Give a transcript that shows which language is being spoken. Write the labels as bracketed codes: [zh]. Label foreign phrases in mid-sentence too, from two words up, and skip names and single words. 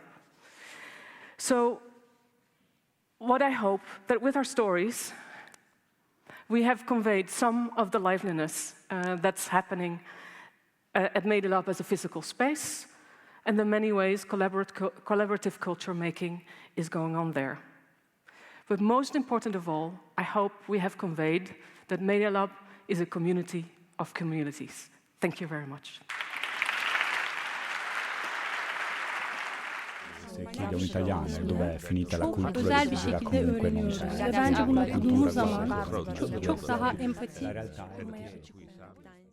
[en] So what I hope that with our stories, we have conveyed some of the liveliness that's happening at Medialab as a physical space, and in many ways collaborative culture making is going on there. But most important of all, I hope we have conveyed that Medialab is a community of communities. Thank you very much. [it] Se chiede un italiano dove è finita la cultura [tr] Özel [it] di [tr] bir Sykora şekilde [it] comunque non [tr] öğreniyoruz. [it] c'è. [tr] Ve bence bunu okuduğumuz zaman çok daha empati kurmaya açık oluyoruz.